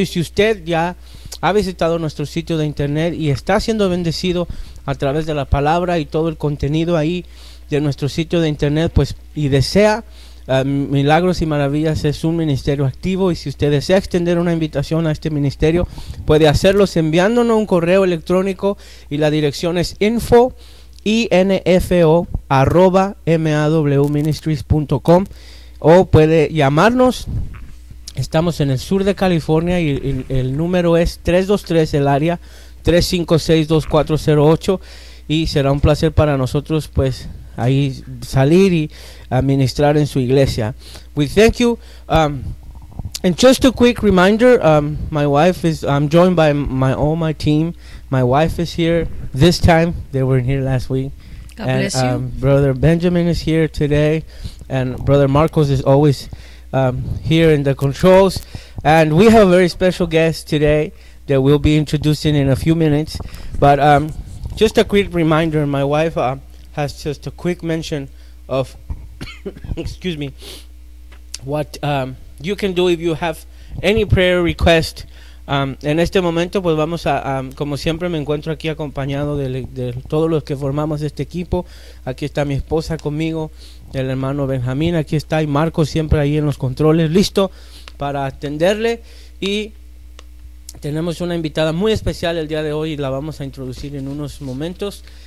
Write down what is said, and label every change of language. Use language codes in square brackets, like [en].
[es] Y si usted ya ha visitado nuestro sitio de internet y está siendo bendecido a través de la palabra y todo el contenido ahí de nuestro sitio de internet, pues y desea Milagros y Maravillas es un ministerio activo, y si usted desea extender una invitación a este ministerio, puede hacerlo enviándonos un correo electrónico, y la dirección es info@mawministries.com, o puede llamarnos. Estamos en el sur de California y el número es 323, el área 356-2408, y será un placer para nosotros pues ahí salir y administrar en su iglesia. [en] We thank you. And just a quick reminder, my wife is, I'm joined by all my team. My wife is here this time. They weren't here last week. God and, bless you. Brother Benjamin is here today. And Brother Marcos is always here in the controls. And we have a very special guest today that we'll be introducing in a few minutes. But just a quick reminder, my wife has just a quick mention of excuse me, what you can do if you have any prayer request. [es] En este momento, pues vamos a, como siempre, me encuentro aquí acompañado de todos los que formamos este equipo. Aquí está mi esposa conmigo, el hermano Benjamín, aquí está, y Marco siempre ahí en los controles, listo para atenderle. Y tenemos una invitada muy especial el día de hoy, y la vamos a introducir en unos momentos.